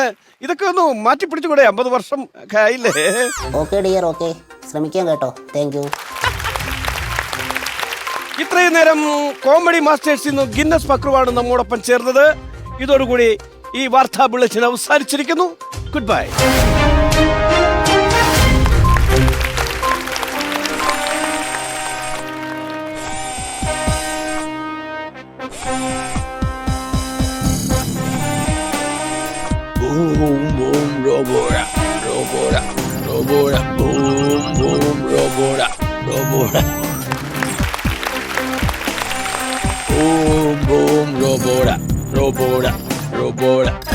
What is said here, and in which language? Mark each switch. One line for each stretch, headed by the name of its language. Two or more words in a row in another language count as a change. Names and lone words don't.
Malayalam: ഇതൊക്കെ ഒന്ന് മാറ്റി പിടിച്ചുകൂടെ? 50 വർഷം ആയില്ലേ?
English: okay dear, okay,
Malayalam: ശ്രമിക്കാം കേട്ടോ.
English: thank you.
Malayalam: ഇത്രയും നേരം കോമഡി മാസ്റ്റേഴ്സിൽ നിന്ന് ഗിന്നസ് പക്രുവാണ് നമ്മോടൊപ്പം ചേർന്നത്. ഇതോടുകൂടി ഈ വാർത്താ ബുള്ളറ്റിൻ അവസാനിച്ചിരിക്കുന്നു.
English: good bye. Boom boom robora robora robora boom boom robora robora boom boom robora robora robora